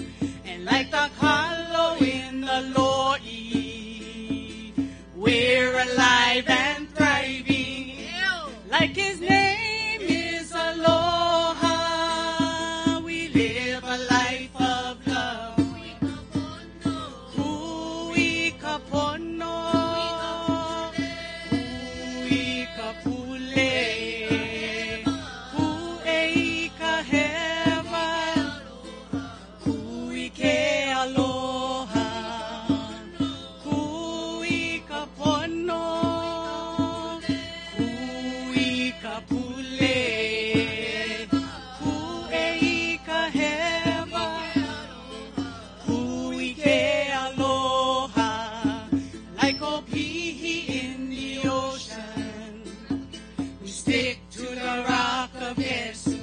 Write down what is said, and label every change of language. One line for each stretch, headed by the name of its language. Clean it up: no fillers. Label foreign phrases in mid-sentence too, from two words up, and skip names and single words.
English: And like the Kalo in the Lo'i, we're alive and thriving. Like his name is Aloha, we live a life of love.
Hawaiian: Kui kapono, kui kapule, kui kaheva, kui ke aloha, kui kapono, kui kapule.
English: Stick to the rock of Yesu.